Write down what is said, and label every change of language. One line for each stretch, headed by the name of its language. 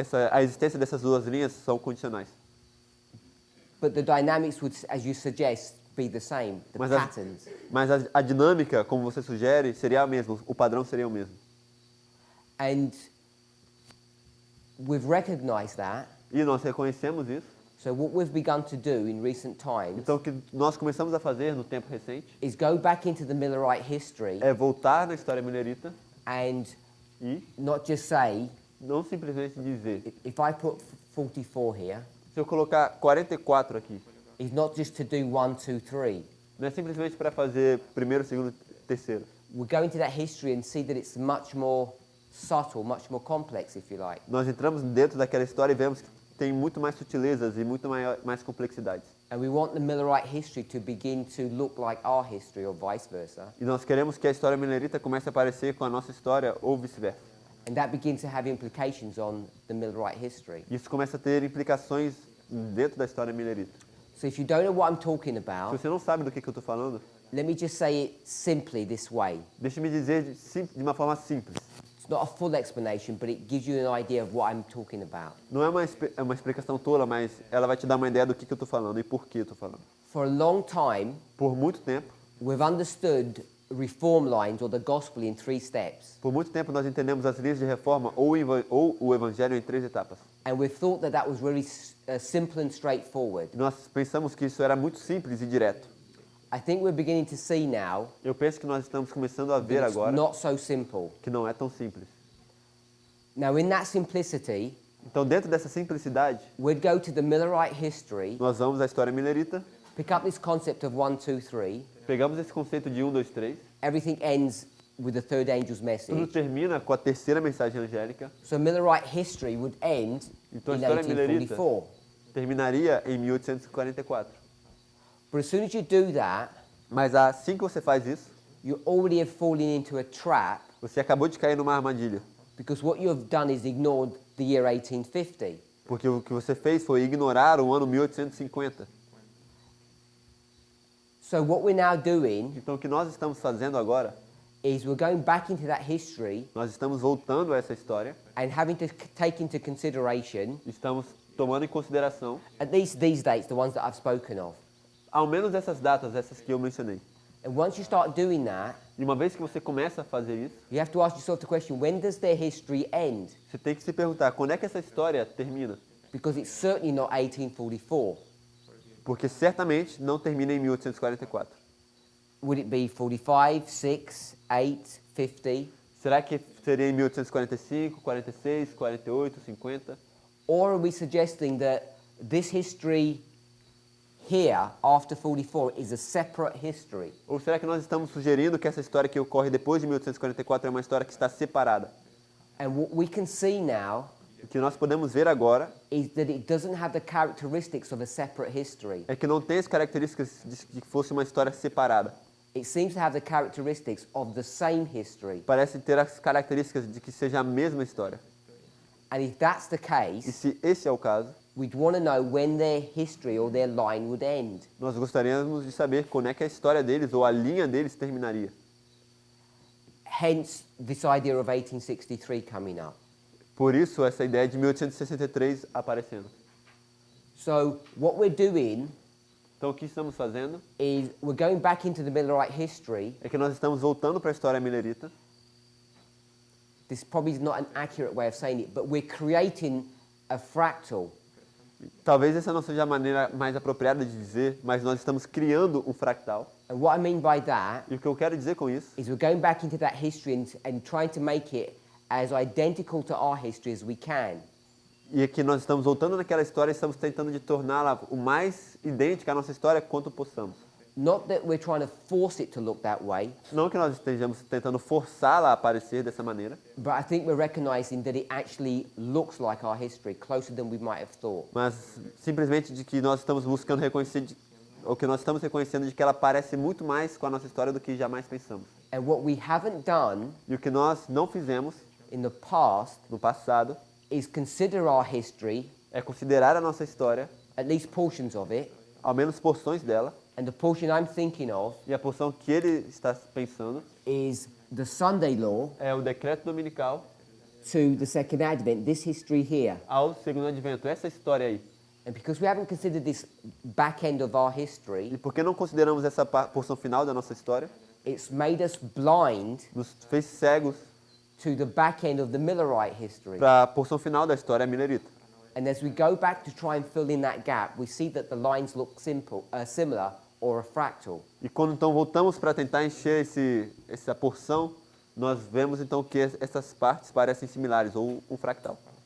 Portuguese: a existência dessas duas linhas são condicionais.
English: But the dynamics would, as you suggest, be the same, the
Portuguese: Mas
English: patterns.
Portuguese: Mas a dinâmica, como você sugere, seria a mesma, o padrão seria o mesmo.
English: And we've recognized that.
Portuguese: E nós reconhecemos isso.
English: So what we've begun to do in recent times
Portuguese: Então, o que nós começamos a fazer no tempo recente
English: is go back into the Millerite history
Portuguese: é voltar na história millerita
English: and
Portuguese: e
English: not just say,
Portuguese: não simplesmente dizer,
English: if I put 44 here,
Portuguese: Se eu colocar 44 aqui,
English: is not just to do 1, 2, 3.
Portuguese: não é simplesmente para fazer primeiro, segundo, terceiro.
English: We go into that history and see that it's much more subtle, much more complex, if you like.
Portuguese: Nós entramos dentro daquela história e vemos que tem muito mais sutilezas e muito mais complexidades.
English: And we want the Millerite history to begin to look like our history or vice versa.
Portuguese: E nós queremos que a história milerita comece a parecer com a nossa história ou vice-versa.
English: And that begins to have implications on the Millerite history.
Portuguese: Isso começa a ter implicações dentro da história milerita.
English: So if you don't know what I'm talking
Portuguese: Se
English: about,
Portuguese: você não sabe do que eu estou falando,
English: let me just say it simply this way.
Portuguese: deixe-me dizer de uma forma simples.
English: It's not a full explanation, but it gives you an idea of what I'm talking about.
Portuguese: Não é uma explicação tola, mas ela vai te dar uma ideia do que eu estou falando e por que eu estou falando.
English: For a long time,
Portuguese: Por muito tempo,
English: we've understood reform lines or the gospel in 3 steps.
Portuguese: nós entendemos as linhas de reforma ou o evangelho em 3 etapas.
English: And we've thought that that was really simple and straightforward.
Portuguese: E nós pensamos que isso era muito simples e direto.
English: I think we're beginning to see now
Portuguese: Eu penso que nós estamos começando a ver
English: that it's
Portuguese: agora
English: not so simple.
Portuguese: que não é tão simples.
English: Now, in that simplicity,
Portuguese: Então, dentro dessa simplicidade,
English: we'd go to the Millerite history,
Portuguese: nós vamos à história milerita,
English: pick up this concept of 1, 2, 3.
Portuguese: pegamos esse conceito de 1, 2, 3,
English: Everything ends with the third angel's
Portuguese: tudo
English: message.
Portuguese: termina com a terceira mensagem angélica,
English: So Millerite history would end
Portuguese: Então, a
English: in
Portuguese: história milerita
English: 1844.
Portuguese: terminaria em 1844.
English: But as soon as you do that,
Portuguese: Mas assim que você faz isso,
English: you already have fallen into a trap
Portuguese: você acabou de cair numa armadilha.
English: because what you have done is ignored the year 1850.
Portuguese: Porque o que você fez foi ignorar o ano 1850.
English: So what we're now doing
Portuguese: Então, o que nós estamos fazendo agora,
English: is we're going back into that history
Portuguese: nós estamos voltando a essa história,
English: and having to take into consideration
Portuguese: estamos tomando em consideração,
English: at least these dates, the ones that I've spoken of.
Portuguese: ao menos essas datas, essas que eu mencionei.
English: And once you start doing that,
Portuguese: E uma vez que você começa a fazer isso,
English: you have to ask yourself the question, when does their history end?
Portuguese: você tem que se perguntar, quando é que essa história termina?
English: Because it's certainly not 1844.
Portuguese: Porque certamente não termina em 1844.
English: Would it be 45, 6, 8, 50?
Portuguese: Será que seria em 1845, 46, 48, 50?
English: Or are we suggesting that this history here, after 44, is a separate history?
Portuguese: Ou será que nós estamos sugerindo que essa história que ocorre depois de 1844 é uma história que está separada?
English: And what we can see now
Portuguese: O que nós podemos ver agora
English: is that it doesn't have the characteristics of a separate history.
Portuguese: é que não tem as características de que fosse uma história separada.
English: It seems to have the characteristics of the same history.
Portuguese: Parece ter as características de que seja a mesma história.
English: And if that's the
Portuguese: E
English: case,
Portuguese: se esse é o caso,
English: we'd want to know when their history or their line would end.
Portuguese: nós gostaríamos de saber quando é que a história deles ou a linha deles terminaria.
English: Hence, this idea of 1863 coming up.
Portuguese: Por isso, essa ideia de 1863 aparecendo.
English: So, what we're doing
Portuguese: Então, o que estamos fazendo
English: is we're going back into the Millerite history.
Portuguese: é que nós estamos voltando para a história milerita.
English: This probably is not an accurate way of saying it, but we're creating a fractal.
Portuguese: Talvez essa não seja a maneira mais apropriada de dizer, mas nós estamos criando um fractal.
English: And what I mean by that
Portuguese: E o que eu quero dizer com isso
English: is we're going back into that history and trying to make it as identical to our history as we can.
Portuguese: é que nós estamos voltando naquela história e estamos tentando de torná-la o mais idêntica à nossa história quanto possamos.
English: Not that we're trying to force it to look that way,
Portuguese: Não que nós estejamos tentando forçá-la a aparecer dessa maneira,
English: but I think we're recognizing that it actually looks like our history, closer than we might have thought.
Portuguese: mas simplesmente de que nós estamos buscando reconhecer, ou que nós estamos reconhecendo de que ela parece muito mais com a nossa história do que jamais pensamos.
English: And what we haven't done
Portuguese: E o que nós não fizemos
English: in the past
Portuguese: no passado
English: is consider our history,
Portuguese: é considerar a nossa história,
English: at least portions of it,
Portuguese: ao menos porções dela,
English: and the portion I'm thinking of
Portuguese: e a porção que ele está pensando
English: is the Sunday law
Portuguese: é o decreto dominical
English: to the second advent, this history here.
Portuguese: ao segundo advento, essa história aí.
English: And because we haven't considered this back end of our
Portuguese: E
English: history,
Portuguese: porque não consideramos essa porção final da nossa história,
English: it's made us blind
Portuguese: nos fez cegos
English: to the back end of the Millerite history.
Portuguese: para a porção final da história milerita.
English: And as we go back to try and fill in that gap, we see that the lines look similar or a fractal.
Portuguese: E quando então voltamos para tentar encher essa porção, nós vemos então que essas partes parecem similares, ou um fractal.